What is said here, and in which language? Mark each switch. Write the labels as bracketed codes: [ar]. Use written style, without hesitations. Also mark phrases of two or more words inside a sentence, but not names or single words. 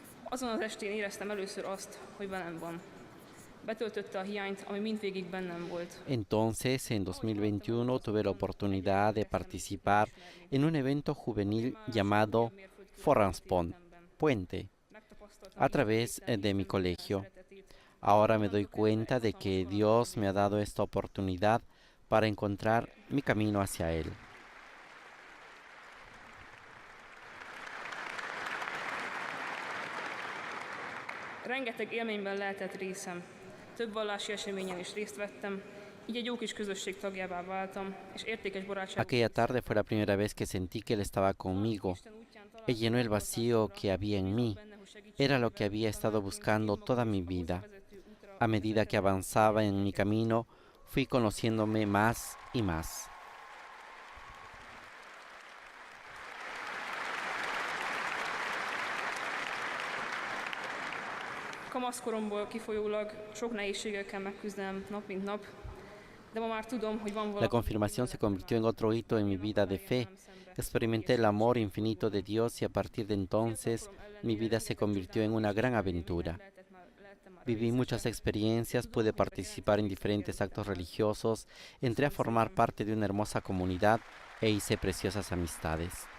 [hu] Azon az estén éreztem először azt, hogy velem van. Betöltötte a hiányt, ami mindvégig bennem volt. [es] Entonces, en 2021 tuve la oportunidad de participar en un evento juvenil llamado Foranspont, Puente, [hu] Megtapasztaltam [es] a través [hu] Isten [es] de mi [hu] hihetetlen [es] colegio. [hu] szeretetét. [es] Ahora me doy cuenta de que Dios me ha dado esta oportunidad para encontrar mi camino hacia Él. [hu] Rengeteg élményben lehetett részem. Több vallási eseményen is részt vettem, így egy jó kis közösség tagjává váltam, és értékes barátságok. [es] Aquella tarde fue la primera vez que sentí que Él estaba conmigo. Él llenó el vacío que había en mí. Era lo que había estado buscando toda mi vida. A medida que avanzaba en mi camino, fui conociéndome más y más. [hu] Kamaszkoromból kifolyólag sok nehézséggel kell megküzdenem nap mint nap, de ma már tudom, hogy van [es] La [hu] valami. [es] confirmación se convirtió en otro hito en mi vida de fe. Experimenté el amor infinito de Dios y a partir de entonces mi vida se convirtió en una gran aventura. Viví muchas experiencias, pude participar en diferentes actos religiosos, entré a formar parte de una hermosa comunidad e hice preciosas amistades.